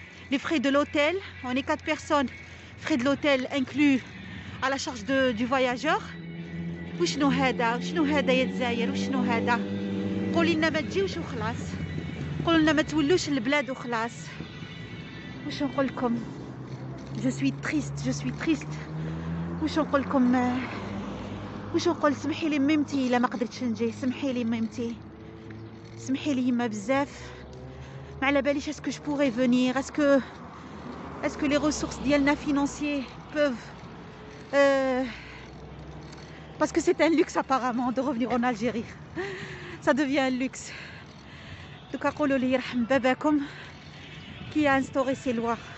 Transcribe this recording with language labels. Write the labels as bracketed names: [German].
[French] Les frais de l'hôtel, on est 4 personnes, frais de l'hôtel inclus à la charge du voyageur. [Arabic] وشنو هذا يا الجزائر؟ وشنو هذا؟ قولي لنا ما تجيوش وخلاص، قولوا لنا ما تولوش البلاد وخلاص. واش نقول لكم؟ [French] je suis triste. [Arabic] واش نقول لكم؟ واش نقول؟ سمحي لي ميمتي الا ما قدرتش نجي، سمحي لي ميمتي، سمحي لي يما بزاف. ما على باليش اسكو [French] je pourrais venir, est-ce que les ressources [Arabic] ديالنا [French] financiers peuvent parce que c'est un luxe apparemment de revenir en Algérie. Ça devient un luxe. [Arabic] دوكا قولوا لي يرحم باباكم [French] qui a instauré ces lois.